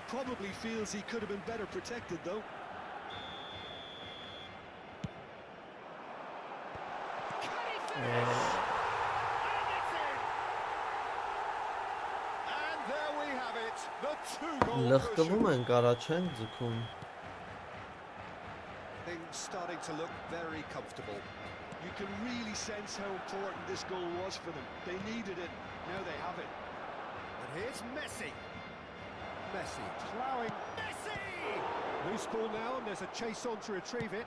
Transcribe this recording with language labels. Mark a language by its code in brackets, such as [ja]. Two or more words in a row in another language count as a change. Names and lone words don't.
[en] Probably feels he could have been better protected, though. Can he finish? And it's in! And there we have it, the two-goal [hy] Լղկվում [en] cushion. [hy] են, կարա չեն ձգում։ [en] Things starting to look very comfortable. You can really sense how important this goal was for them. They needed it. Now they have it. And here's Messi. Messi ploughing. Messi! Loose ball now, and there's a chase on to retrieve it.